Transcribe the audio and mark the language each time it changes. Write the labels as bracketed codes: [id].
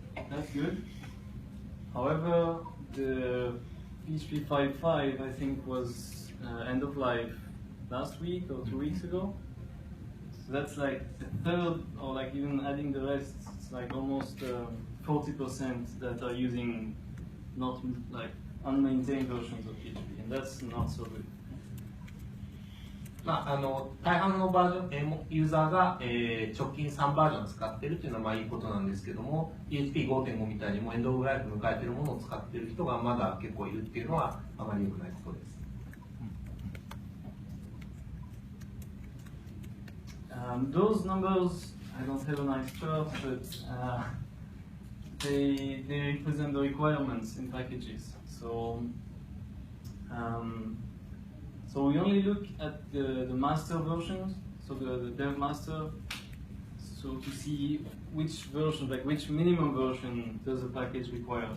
[en] That's good. However, the PHP 5.5 I think was end of life last week or 2 weeks ago. So that's like a third, or like even adding the rest, it's like almost 40% that are using not like unmaintained versions of PHP, and that's not so good. [ja] 大半のバージョン、ユーザーが、直近3バージョン使っているというのはまあいいことなんですけども、PHP5.5 みたいにもエンドオブライフ迎えているものを使っている人がまだ結構いるっていうのはあまり良くないことです。 [en] Those numbers, I don't have a nice chart, but they represent the requirements in packages. So we only look at the master versions, so the dev master, so to see which version, like which minimum version does a package require.